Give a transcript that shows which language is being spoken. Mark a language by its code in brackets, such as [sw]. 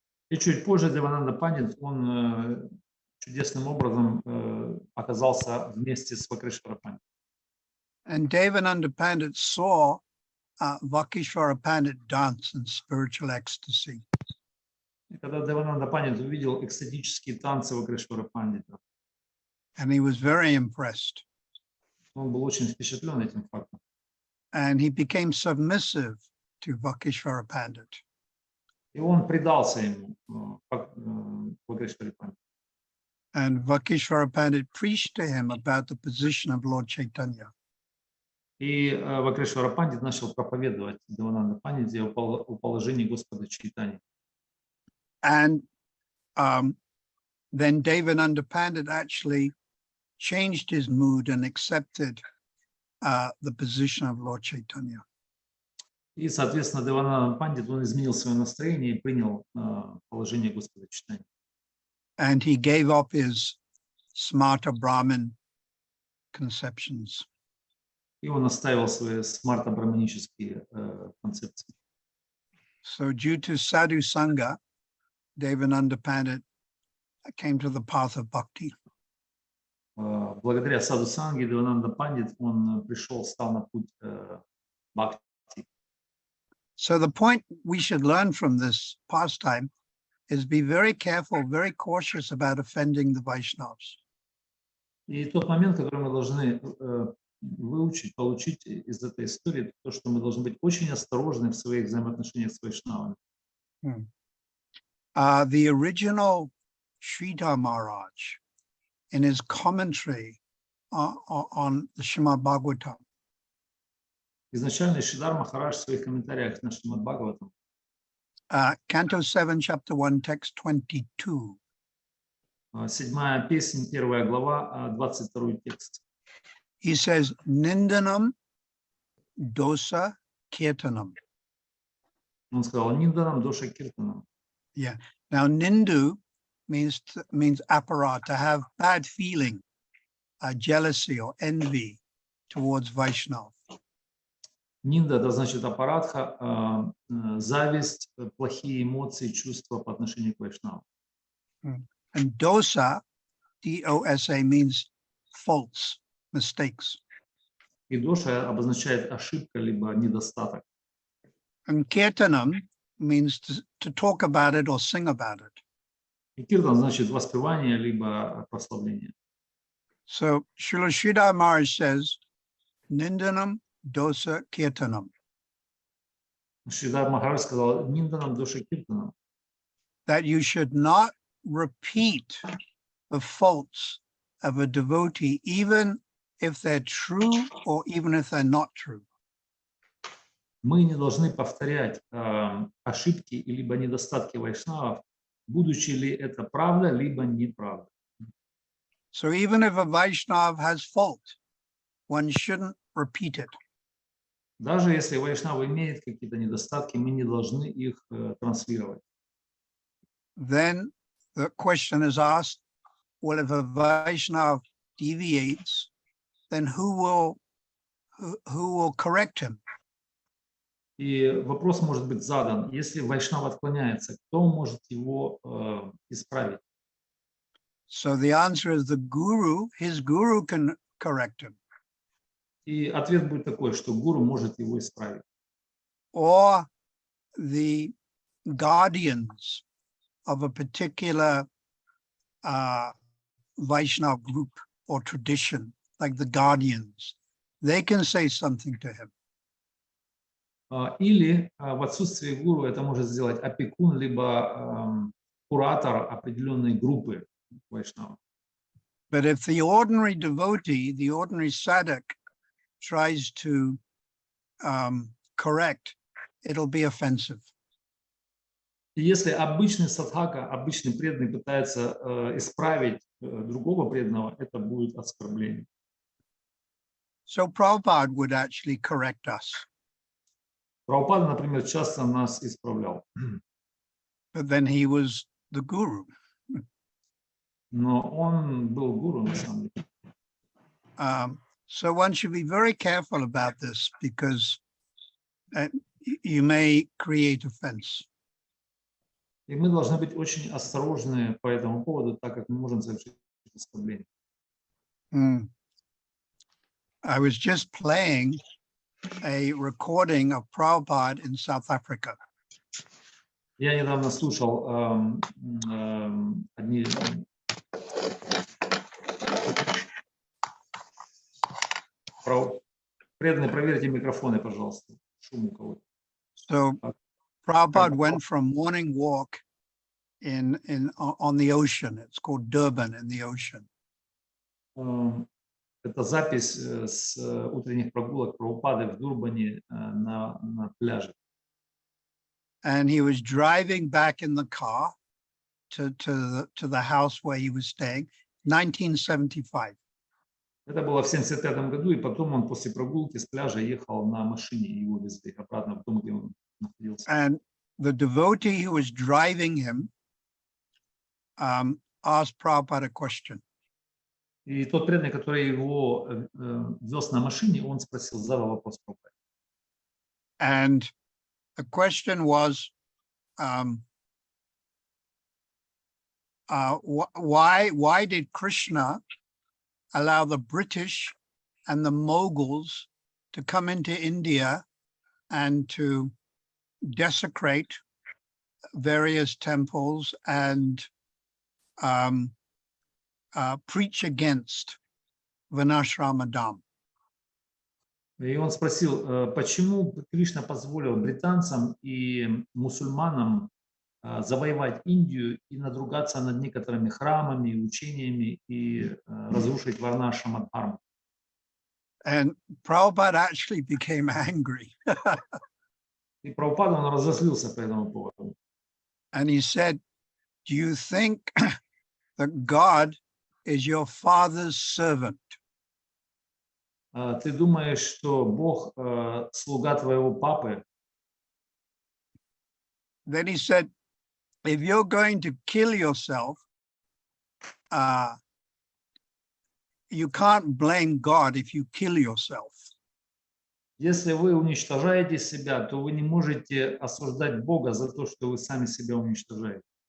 [ru] И чуть позже Девананда Пандит, он чудесным образом оказался вместе с Вакришвара Пандитом. [en] And Devananda Pandit saw Vakishvara Pandit dance in spiritual ecstasy. [ru] И когда Девананда Пандит увидел экстатические танцы Вакришвара Пандита, [en] and he was very impressed. [ru] Он был очень впечатлен этим фактом. [en] And he became submissive to Vakishvara Pandit. [ru] И он предался ему, Вакришваре Пандиту. [en] And Vakishvara Pandit preached to him about the position of Lord Chaitanya. [ru] И Вакришвара Пандит начал проповедовать Девананда Пандите о положении Господа Чайтаньи. [en] And then Devananda Pandit actually changed his mood and accepted the position of Lord Chaitanya. [ru] И, соответственно, Девананда Пандит, он изменил свое настроение и принял положение Господа Чайтаньи. [en] And he gave up his Smarta Brahmin conceptions. [ru] И он оставил свои смарта-браманические концепции. [en] So due to Sadhu Sangha, Devananda Pandit came to the path of bhakti. [ru] Благодаря Саду Санге Девананда Пандит, он стал на путь бхакти. [en] So the point we should learn from this pastime is be very careful, very cautious about offending the Vaishnavas. [ru] И тот момент, который мы должны выучить, получить из этой истории, то, что мы должны быть очень осторожны в своих взаимоотношениях с вайшнавами. [en] The original Sridhar Maharaj, in his commentary on the Srimad Bhagavatam, [ru] Изначально Шридар Махарадж в своих комментариях на Шримад Бхагаватам, [en] Canto 7, Chapter 1, Text 22. [ru] 7-я песнь, 1 глава, 22 текст. [en] He says, [sa] Nindanam dosa kirtanam. [ru] Он сказал, [sa] Нинданам доша киртанам. [ru] Yeah. Now, nindu means apara, to have bad feeling, jealousy or envy towards Vaishnava. Нинда — это значит аппаратха, зависть, плохие эмоции, чувства по отношению к вайшнавам. [en] And dosa, D-O-S-A, means faults, mistakes. [ru] И доша обозначает ошибка либо недостаток. [en] And kirtanam means to talk about it or sing about it. [ru] И киртан значит воспевание либо прославление. [en] So Srila Sridhar Maharaj says, [sa] Nindanam dosa kirtanam. [ru] Шридар Махарадж сказал: [sa] нинданам доша киртанам. [en] That you should not repeat the faults of a devotee, even if they're true or even if they're not true. [ru] Мы не должны повторять ошибки либо недостатки вайшнавов, будучи ли это правда, либо неправда. [en] So even if a Vaishnav has fault, one shouldn't repeat it. [ru] Даже если вайшнав имеет какие-то недостатки, мы не должны их транслировать. [en] Then the question is asked, well, if a Vaishnav deviates, then who will correct him? [ru] И вопрос может быть задан: если вайшнав отклоняется, кто может его исправить? [en] So the answer is the guru, his guru can correct him. [ru] И ответ будет такой, что гуру может его исправить. [en] Or the guardians of a particular Vaishnava group or tradition, like the guardians, they can say something to him. [ru] Или в отсутствие гуру это может сделать опекун, либо куратор определенной группы вайшнава. [en] But if the ordinary devotee, the ordinary sadhak, tries to correct, it'll be offensive. [ru] И если обычный садхака, обычный преданный пытается исправить другого преданного, это будет оскорбление. [en] So Prabhupada would actually correct us. [ru] Прабхупада, например, часто нас исправлял. [en] But then he was the guru. [ru] Но он был гуру, на самом деле. [en] So one should be very careful about this because you may create offense. [ru] И мы должны быть очень осторожны по этому поводу, так как мы можем совершить оскорбление. [en] I was just playing a recording of Prabhupada in South Africa. [ru] Я недавно слушал одни... Преданные, проверьте микрофоны, пожалуйста. Шум у кого-то. [en] So Prabhupada went for a morning walk on the ocean. It's called Durban in the ocean. [ru] Это запись с утренних прогулок Прабхупады в Дурбане на пляже. [en] And he was driving back in the car to the house where he was staying, 1975. [ru] Это было в 1975 году, и потом он после прогулки с пляжа ехал на машине, и его везли обратно в дом, где он находился. [en] And the devotee who was driving him asked Prabhupada a question. [ru] И тот преданный, который его вез на машине, он задал вопрос Прабхупаде. [en] And the question was, why did Krishna allow the British and the Moguls to come into India and to desecrate various temples and preach against Varnashrama Dham? [ru] И он спросил, почему Кришна позволил британцам и мусульманам завоевать Индию и надругаться над некоторыми храмами, учениями и разрушить Варнашрама Дхарму. [en] And Prabhupada actually became angry. [ru] И Прабхупада, он разозлился по этому поводу. [en] And he said, do you think that God is your father's servant? [ru] Ты думаешь, что Бог слуга твоего папы? [en] Then he said, if you're going to kill yourself, you can't blame God if you kill yourself. [ru] Если вы уничтожаете себя, то вы не можете осуждать Бога за то, что вы сами себя уничтожаете.